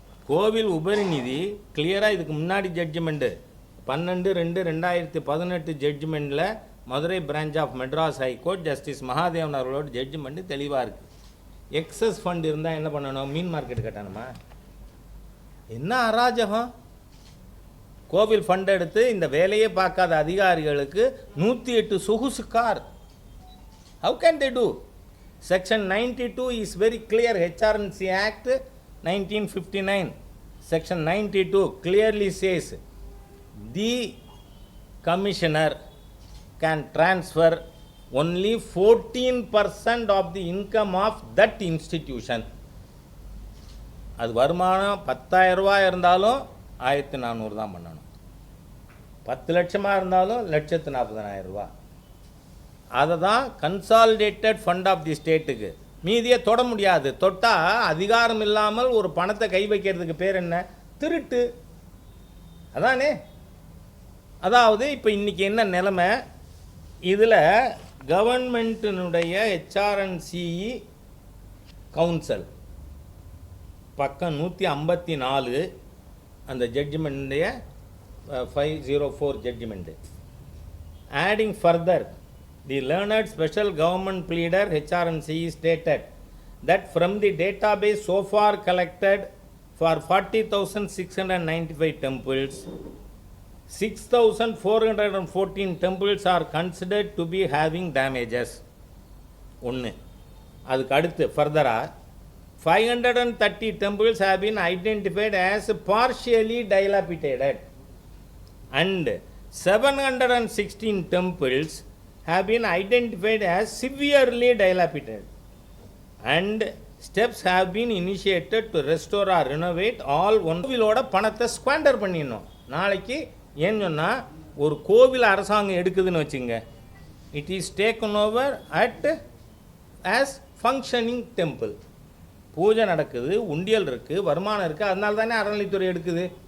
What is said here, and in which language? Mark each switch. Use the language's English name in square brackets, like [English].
[Tamil] கோவில் உபரி நிதி கிளியராக இதுக்கு முன்னாடி judgement 12/2/2018 ஜட்ஜ்மெண்ட்டில் Madurai branch of Madras high court justice Mahadevan அவர்களோட ஜட்ஜ்மெண்ட்டு தெளிவாக இருக்குது. எக்ஸஸ் ஃபண்ட் இருந்தால் என்ன பண்ணணும்? மீன் மார்க்கெட் கட்டணுமா? என்ன அராஜகம்! கோவில் ஃபண்ட் எடுத்து இந்த வேலையே பார்க்காத அதிகாரிகளுக்கு 108 சொகுசு car. [English] How can they do? Section 92 is very clear. HRNC Act 1959 Section 92 clearly says the commissioner can transfer only 14% of the income of that institution. [Tamil] அது வருமானம் 10,000 ரூபாய் இருந்தாலும் 1,400 தான் பண்ணணும். 10 லட்சமாக இருந்தாலும் 1,40,000 ரூபா. அதை தான் கன்சாலிடேட்டட் ஃபண்ட் ஆஃப் தி ஸ்டேட்டுக்கு. மீதியை தொட முடியாது. தொட்டால் அதிகாரம் இல்லாமல் ஒரு பணத்தை கை வைக்கிறதுக்கு பேர் என்ன? திருட்டு. அதானே. அதாவது இப்போ இன்றைக்கி என்ன நிலைமை, இதில் கவர்மெண்ட்டினுடைய ஹெச்ஆர்என்சிஇ கவுன்சில் பக்கம் 154 அந்த ஜட்ஜ்மெண்ட்டுடைய 504 judgement. [English] Adding further, the learned special government pleader HRNCE stated that from the database so far collected for 40,695 temples, 6,414 temples are considered to be having damages. ஒன்று. [Tamil] அதுக்கு அடுத்து ஃபர்தராக [English] 530 temples have been identified as partially dilapidated and 716 temples have been identified as severely dilapidated, and steps have been initiated to restore or renovate all. [Tamil] கோவிலோட பணத்தை ஸ்குவாண்டர் பண்ணிடணும். நாளைக்கு ஏன்னு சொன்னால் ஒரு கோவில் அரசாங்கம் எடுக்குதுன்னு வச்சுங்க, [English] It is taken over at as functioning temple. [Tamil] பூஜை நடக்குது, உண்டியல் இருக்குது, வருமானம் இருக்குது, அதனால தானே அறநிலைத்துறை எடுக்குது.